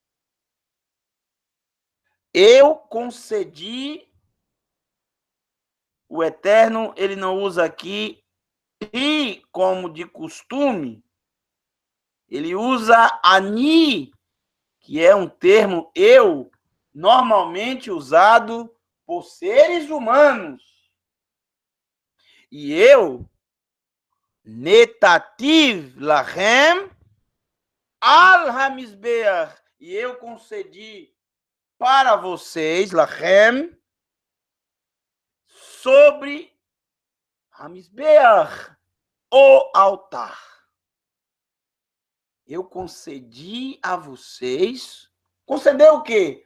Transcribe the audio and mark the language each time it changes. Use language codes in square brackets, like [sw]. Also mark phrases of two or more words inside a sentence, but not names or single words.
[pt] Eu concedi, o Eterno, ele não usa aqui, e como de costume, ele usa ani, que é um termo eu, normalmente usado por seres humanos. E eu, [he] נתתיו להם על המזבח, [pt] e eu concedi para vocês, lahem, sobre hamizbeach, o altar. Eu concedi a vocês, concedeu o quê?